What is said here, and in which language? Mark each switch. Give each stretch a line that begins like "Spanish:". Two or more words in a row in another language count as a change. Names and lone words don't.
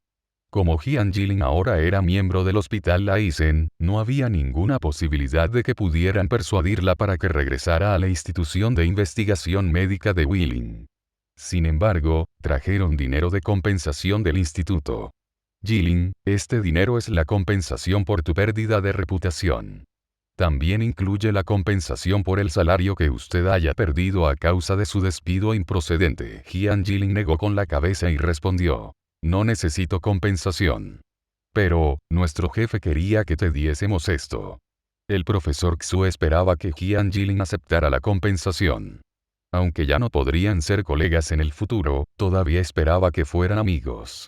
Spanish: Como Jian Jilin ahora era miembro del Hospital Laisen, no había ninguna posibilidad de que pudieran persuadirla para que regresara a la institución de investigación médica de Wheeling. Sin embargo, trajeron dinero de compensación del instituto. Jilin, este dinero es la compensación por tu pérdida de reputación. También incluye la compensación por el salario que usted haya perdido a causa de su despido improcedente. Jian Jilin negó con la cabeza y respondió: no necesito compensación. Pero, nuestro jefe quería que te diésemos esto. El profesor Xu esperaba que Jian Jilin aceptara la compensación. Aunque ya no podrían ser colegas en el futuro, todavía esperaba que fueran amigos.